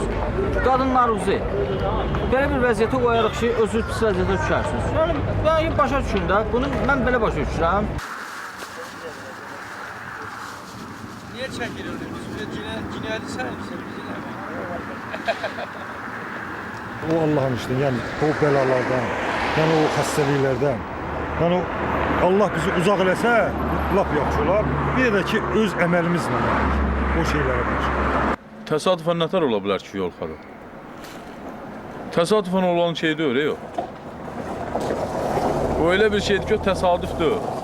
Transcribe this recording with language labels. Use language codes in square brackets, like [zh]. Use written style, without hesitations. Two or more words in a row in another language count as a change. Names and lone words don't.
[az] Qadınlarınızı belə bir vəziyyətə qoyarıq ki, özünüz pis vəziyyətə düşərsiniz. Yəni başa düşün də, bunu mən belə başa düşürəm. [tr] Niye çekiliyoruz? Biz cinayeti saymışız. O Allah'ın işte yani o belalardan, yani [az] o xəstəliklərdən. Yəni Allah bizi uzaq eləsə, lap yaxşı olar. Bir də ki öz əməlimizlə o şeylərə qarşı. Təsadüfən nətər ola bilər ki, yolxarı? Təsadüfən olan şey deyil, yox. O elə bir şeydir ki, o təsadüf deyil.